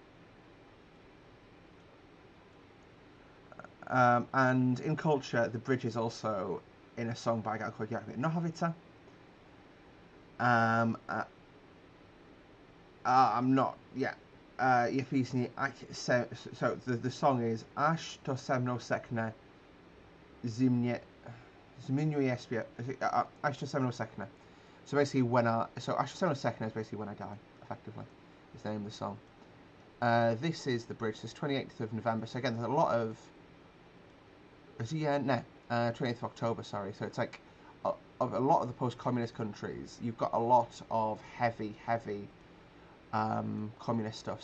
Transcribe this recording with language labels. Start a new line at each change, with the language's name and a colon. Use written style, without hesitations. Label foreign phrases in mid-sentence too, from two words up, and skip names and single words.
English: And in culture, the bridge is also in a song by a guy called Jaromír Nohavica. I'm not, yeah. So the song is Až to se mnou sekne
Czech: zmiňuje zpěv.
English: Až to se mnou sekne. So basically Až to se mnou sekne is basically when I die, effectively, is the name of the song. This is the bridge. This 28th of November. So again, there's a lot of 28th of October, sorry. So it's like of a lot of the post-communist countries, you've got a lot of heavy communist stuff.